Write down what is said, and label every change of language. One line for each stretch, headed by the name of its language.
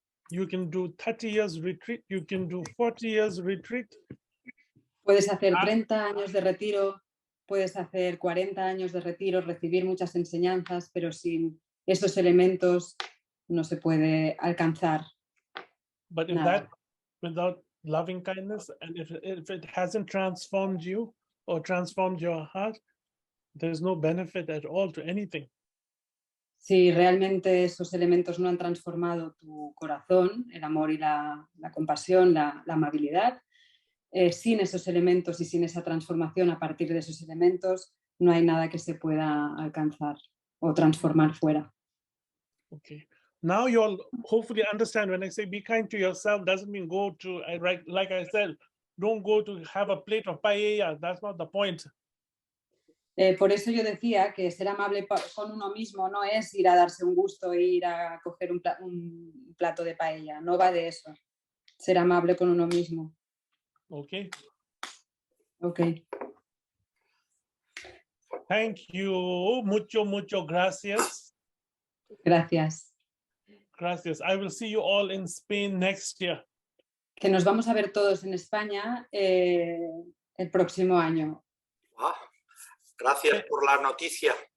English: You can do 30 years retreat, you can do 40 years retreat.
Spanish: Puedes hacer 30 años de retiro, puedes hacer 40 años de retiro, recibir muchas enseñanzas, pero sin esos elementos no se puede alcanzar.
English: But
Spanish: nada.
English: without loving kindness, and if it hasn't transformed you or transformed your heart, there's no benefit at all to anything.
Spanish: Si realmente esos elementos no han transformado tu corazón, el amor y la compasión, la amabilidad, sin esos elementos y sin esa transformación a partir de esos elementos, no hay nada que se pueda alcanzar o transformar fuera.
English: Okay. Now you'll hopefully understand when I say be kind to yourself doesn't mean go to, like I said, don't go to have a plate of paella. That's not the point.
Spanish: Por eso yo decía que ser amable con uno mismo no es ir a darse un gusto e ir a coger un plato de paella. No va de eso. Ser amable con uno mismo.
English: Okay. Okay. Thank you.
Spanish: Mucho gracias. Gracias. Gracias.
English: I will see you all in Spain next year.
Spanish: Que nos vamos a ver todos en España el próximo año. Ah, gracias por la noticia.